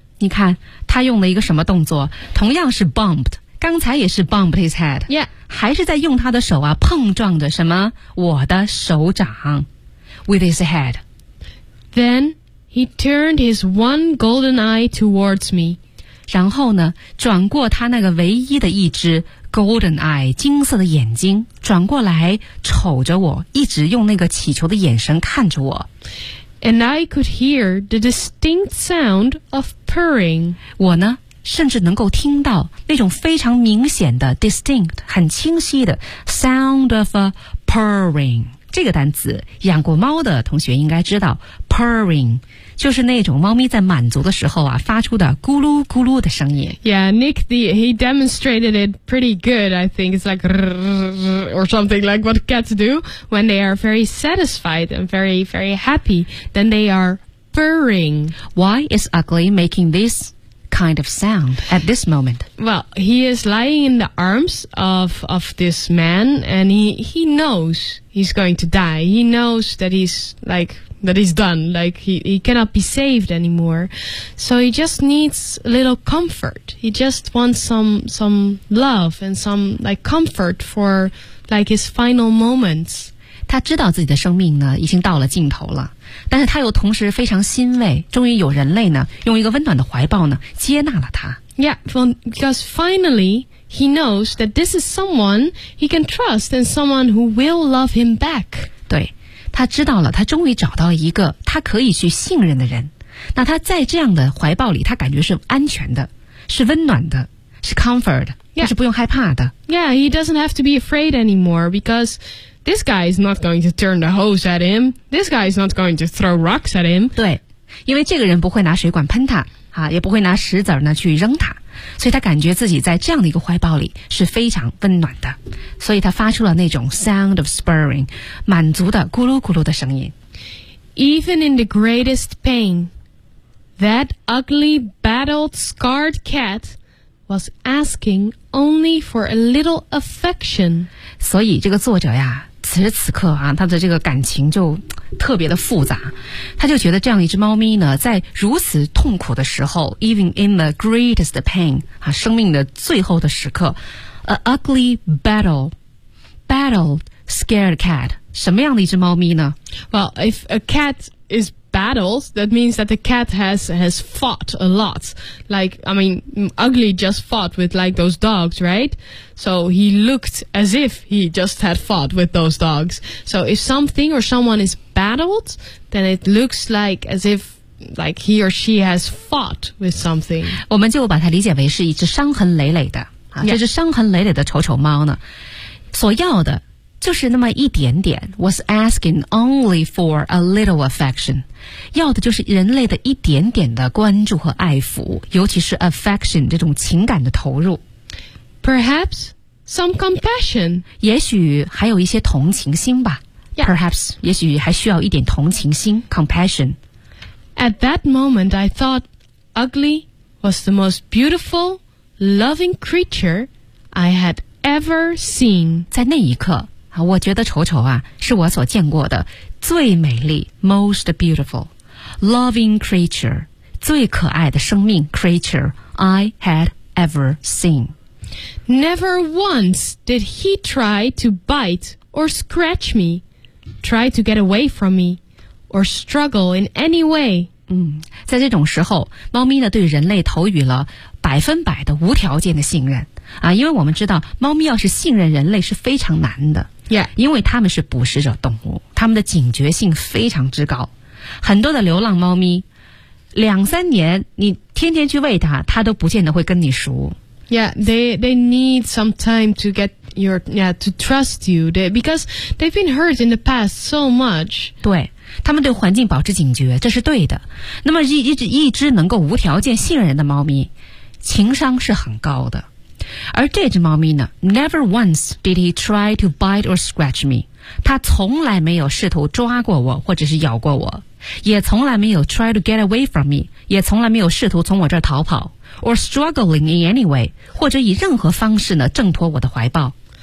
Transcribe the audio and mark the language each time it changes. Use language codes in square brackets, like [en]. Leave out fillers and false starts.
[zh] 你看他用了一个什么动作同样是 bumped 刚才也是 [en] bumped his head、 yeah. [zh] 还是在用他的手啊碰撞着什么我的手掌 [en] with his head Then he turned his one golden eye towards me [zh] 然后呢转过他那个唯一的一只 golden eye 金色的眼睛转过来瞅着我一直用那个乞求的眼神看着我 [en] And I could hear the distinct sound of purring. [zh] 我呢，甚至能够听到那种非常明显的 distinct, 很清晰的 [en] sound of a purring. [zh] 这个单词，养过猫的同学应该知道 purring, 就是那种猫咪在满足的时候啊，发出的咕噜咕噜的声音。 [en] Yeah, Nick, he demonstrated it pretty good, I think. It's like or something like what cats do when they are very satisfied and very, very happy. Then they are purring. Why is Ugly making this kind of sound at this moment? Well, he is lying in the arms of this man and he knows he's going to die. He knows that he's like... that he's done, like he cannot be saved anymore. So he just needs a little comfort. He just wants some love and some like comfort for like his final moments. [zh] 他知道自己的生命呢已经到了尽头了，但是他又同时非常欣慰，终于有人类呢用一个温暖的怀抱呢接纳了他。 [en] Yeah, because finally he knows that this is someone he can trust and someone who will love him back. [zh] 对。他知道了他终于找到一个他可以去信任的人那他在这样的怀抱里他感觉是安全的是温暖的是 comfort、 [en] yeah. [zh] 他是不用害怕的 [en] Yeah, he doesn't have to be afraid anymore because this guy is not going to turn the hose at him this guy is not going to throw rocks at him [zh] 对因为这个人不会拿水管喷他、啊、也不会拿石子呢去扔他所以他感觉自己在这样的一个怀抱里是非常温暖的所以他发出了那种 [en] sound of spurring [zh] 满足的咕噜咕噜的声音 [en] Even in the greatest pain That ugly battled scarred cat Was asking only for a little affection [zh] 所以这个作者呀此时此刻啊他的这个感情就特别的复杂他就觉得这样一只猫咪呢在如此痛苦的时候 [en] even in the greatest pain、 [zh] 啊、生命的最后的时刻 [en] a ugly battle battled scared cat [zh] 什么样的一只猫咪呢 [en] well if a cat is battled that means that the cat has fought a lot like I mean ugly just fought with like those dogs right so he looked as if he just had fought with those dogs so if something or someone is battled then it looks like as if like he or she has fought with something. [zh] 我们就把它理解为是一只伤痕累累的、啊 [en] yeah. [zh] 这只伤痕累累的丑丑猫呢，所要的就是那么一点点 [en] was asking only for a little affection. [zh] 要的就是人类的一点点的关注和爱抚，尤其是 affection 这种情感的投入。 [en] Perhaps some compassion. [zh] 也许还有一些同情心吧。 [en] Yeah. [zh] Perhaps, 也许还需要一点同情心 compassion. [en] At that moment, I thought Ugly was the most beautiful, loving creature I had ever seen. [zh] 在那一刻我觉得丑丑啊是我所见过的最美丽 [en] most beautiful, loving creature, [zh] 最可爱的生命 [en] creature I had ever seen. Never once did he try to bite or scratch me, try to get away from me, or struggle in any way. [zh] 在这种时候猫咪呢对人类投予了百分百的无条件的信任。啊，因为我们知道猫咪要是信任人类是非常难的。 Yeah. 因为它们是捕食者动物，它们的警觉性非常之高。很多的流浪猫咪两三年你天天去喂它，它都不见得会跟你熟。 [en] Yeah, they need some time to get your, yeah, to trust you. Because they've been hurt in the past so much. [zh] 对。他们对环境保持警觉，这是对的。那么一只能够无条件信任的猫咪，情商是很高的。而这只猫咪呢 [en] ，Never once did he try to bite or scratch me. [zh] 它从来没有试图抓过我，或者是咬过我，也从来没有 [en] try to get away from me， [zh] 也从来没有试图从我这儿逃跑 ， [en] or struggling in any way， [zh] 或者以任何方式呢挣脱我的怀抱。